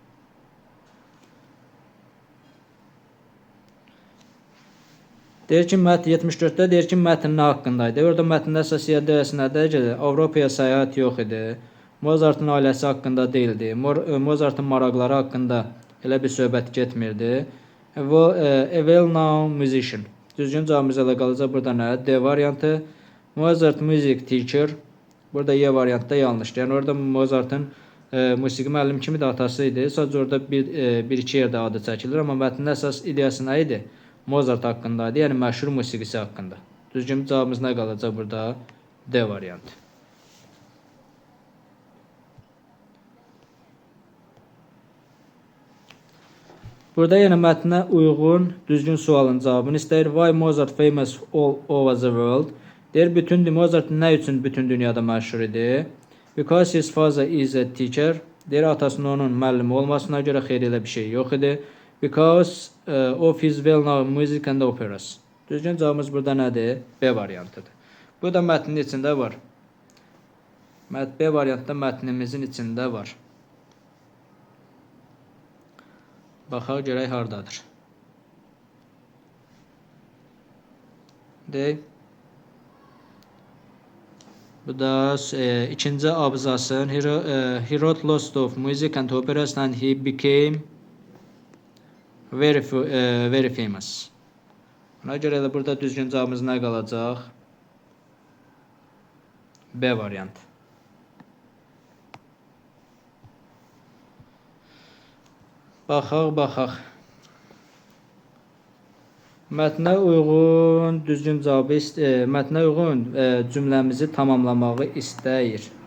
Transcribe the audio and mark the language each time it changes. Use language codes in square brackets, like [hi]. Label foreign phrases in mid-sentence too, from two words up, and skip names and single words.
[az] Deyir ki, 74-də deyir ki, mətn nə haqqındaydı? Orada mətndə əsas ideyası nədir ki, Avropaya səyahət yox idi. Mozartın ailəsi haqqında deyildi. Mozartın maraqları haqqında elə bir söhbət getmirdi. [en] A well-known musician. [az] Düzgün cavabımız ilə qalacaq burada nə? D variantı. Mozart [en] music teacher. [az] Burada Y variantda yanlışdır. Yəni orada Mozartın musiqi müəllim kimi də atası idi. Sadəcə orada bir-iki yerdə adı çəkilir, amma mətnin əsas ideyası nə idi? Mozart haqqındaydı, yəni məşhur musiqisi haqqında. Düzgün cavabımız nə qalacaq burada? D variantı. Burada yenə mətnə uyğun düzgün sualın cavabını istəyir. [en] Why Mozart famous all over the world? [az] Deyir, Mozart nə üçün bütün dünyada məşhur idi? [en] Because his father is a teacher. [az] Deyir, atasının onun müəllimi olmasına görə xeyr elə bir şey yox idi. [en] Because of his well-known music and operas. [az] Düzgün cavabımız burada nədir? B variantıdır. Bu da mətnin içində var. B variantda mətnimizin içində var. Baxaq görək hardadır. Deyək. Bu da ikinci abzasın. [en] He wrote lots of music and operas and he became very famous. [az] Ona görə də burada düzgün cavabımız nə qalacaq? B variantı. Baxaq. Mətnə uyğun düzgün cavabı mətnə uyğun cümləmizi tamamlamağı istəyir.